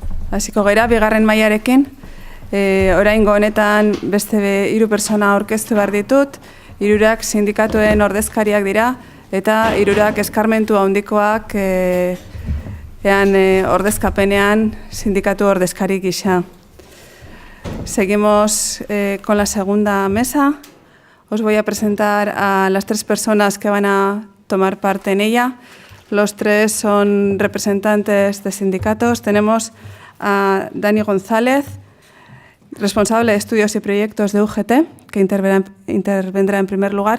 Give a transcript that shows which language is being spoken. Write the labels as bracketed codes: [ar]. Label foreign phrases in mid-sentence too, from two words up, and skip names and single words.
[eu] Hasiko gara, bigarren mailarekin. Oraingo honetan beste 3 pertsona aurkeztu behar ditut, 3 sindikatuen ordezkariak dira, eta 3 eskarmentu handikoak ordezkapenean sindikatu ordezkari gisa. [es] Seguimos con la segunda mesa. Os voy a presentar a las 3 personas que van a tomar parte en ella. Los 3 son representantes de sindicatos. Tenemos a Dani González, responsable de estudios y proyectos de UGT, que intervendrá en primer lugar.